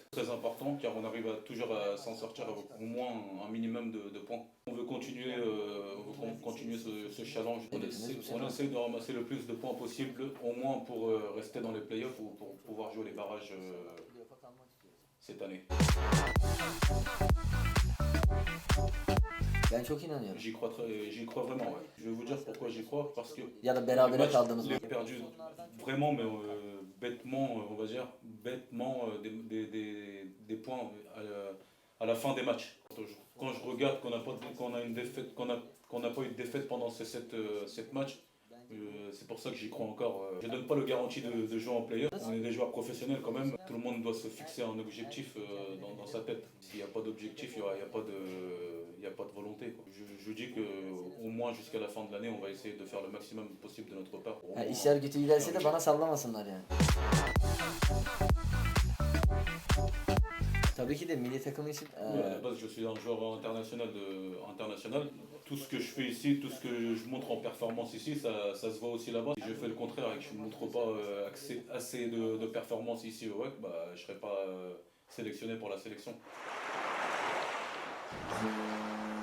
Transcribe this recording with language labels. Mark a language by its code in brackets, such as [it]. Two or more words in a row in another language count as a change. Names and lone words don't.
[fr] Très important car on arrive toujours à s'en sortir avec au moins un minimum de points. On veut continuer, ce challenge. On essaie de ramasser le plus de points possible, au moins pour rester dans les playoffs ou pour pouvoir jouer les barrages cette année. [tr] Ben çok inanıyorum. [fr] J'y crois vraiment. Ouais. Je vais vous dire pourquoi j'y crois. Parce que [tr] Ya da berabere kaldığımız [fr] il [tr] maç. [fr] est perdu vraiment, mais bêtement, on va dire, des points à la fin des matchs. Quand je regarde qu'on a une défaite, qu'on n'a pas eu de défaite pendant ces 7 matchs, c'est pour ça que j'y crois encore. Je ne donne pas le garantie de jouer en playoff. On est des joueurs professionnels quand même. Tout le monde doit se fixer un objectif dans sa tête. S'il n'y a pas d'objectif, il n'y a pas de volonté. Quoi. Je dis qu'au moins jusqu'à la fin de l'année, on va essayer de faire le maximum possible de notre part. [tr] Ha, işler kötü giderse de bana sallamasınlar yani. Tabii ki de milli takım için [fr] Oui, à la base, je suis un joueur international. Tout ce que je fais ici, tout ce que je montre en performance ici, ça se voit aussi là-bas. Si je fais le contraire et que je ne montre pas assez de performance ici au WAC, je ne serai pas sélectionné pour la sélection.